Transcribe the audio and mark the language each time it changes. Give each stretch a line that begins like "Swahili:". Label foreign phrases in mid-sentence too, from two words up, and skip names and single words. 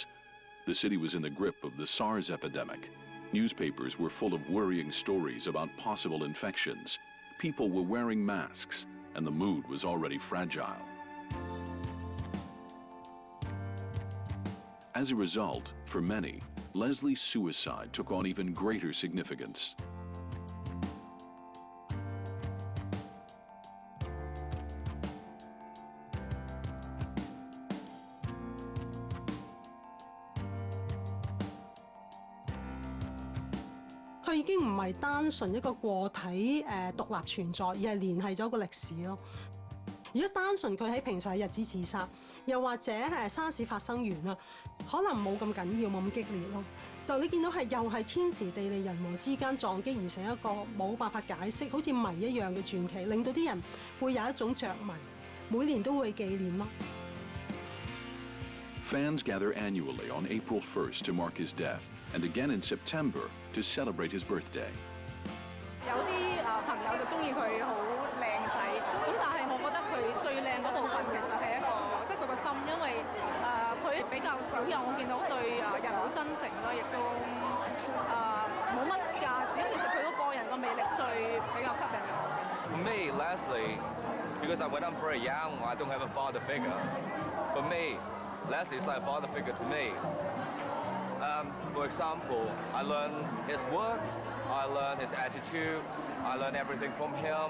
English: The city was in the grip of the SARS epidemic. Newspapers were full of worrying stories about possible infections. People were wearing masks, and the mood was already fragile. As a result, for many, Leslie's suicide took on even greater significance.
Cantonese: 佢已經唔係單純一個個體獨立存在，而係聯繫咗個歷史咯。而如果單純佢喺平常嘅日子自殺，又或者沙士發生完啦，可能冇咁緊要，冇咁激烈咯。就你見到又係天時地利人和之間撞擊而成一個冇辦法解釋，好似謎一樣嘅傳奇，令到啲人會有一種着迷，每年都會紀念咯。
English: Fans gather annually on April 1st to mark his death, and again in September to celebrate his birthday.
Cantonese: 有啲朋友就中意佢好靚仔，咁但係我覺得佢最靚嗰部分其實係一個即係佢個心，因為佢比較少有我見到對人好真誠啦，亦都冇乜架子。其實佢個人個魅力比較吸引我嘅。
English: For me, Leslie, because when I'm very young, I don't have a father figure. For me, Leslie is like a father figure to me. For example, I learned his work, I learned his attitude, I learned everything from him.